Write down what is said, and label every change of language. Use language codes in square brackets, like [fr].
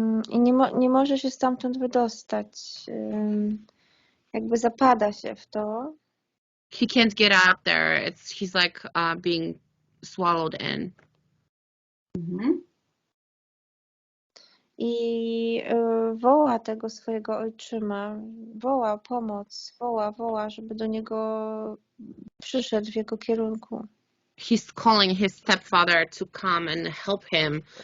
[pl] I nie może się stamtąd wydostać. Jakby zapada się w to. [en] He can't get out there. He's like being swallowed in. [pl] I woła tego swojego ojczyma, woła pomoc, woła, żeby do niego przyszedł w jego kierunku. [en] He's calling his stepfather to come and help him.